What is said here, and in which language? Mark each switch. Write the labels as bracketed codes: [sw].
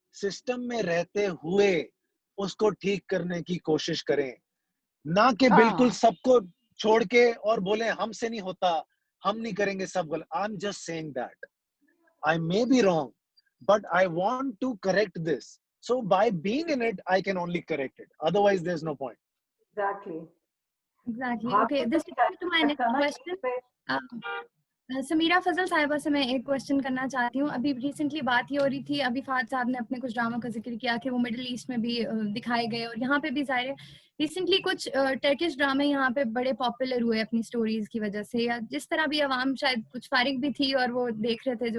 [hi] System में रहते हुए उसको ठीक करने की कोशिश करें, ना कि बिल्कुल सबको छोड़ के और बोले हमसे नहीं होता, हम नहीं करेंगे, सब गलत. [en] I am just saying that I may be wrong, but I want to correct this. So by being in it, I can only correct it. Otherwise, there's no point. Exactly. Okay, this is to my next question. [hi] Samira फजल साहिबा से मैं एक question करना चाहती हूँ. अभी recently बात ही हो रही थी, अभी फाद साहब ने अपने कुछ ड्रामा का जिक्र किया कि वो मिडिल ईस्ट में भी दिखाए गए और यहाँ पे भी जाहिर है रिसेंटली कुछ टर्किश ड्रामे यहाँ पे बड़े पॉपुलर हुए अपनी स्टोरीज की वजह से, या जिस तरह भी आवाम शायद कुछ फारिग भी थी और वो देख रहे थे.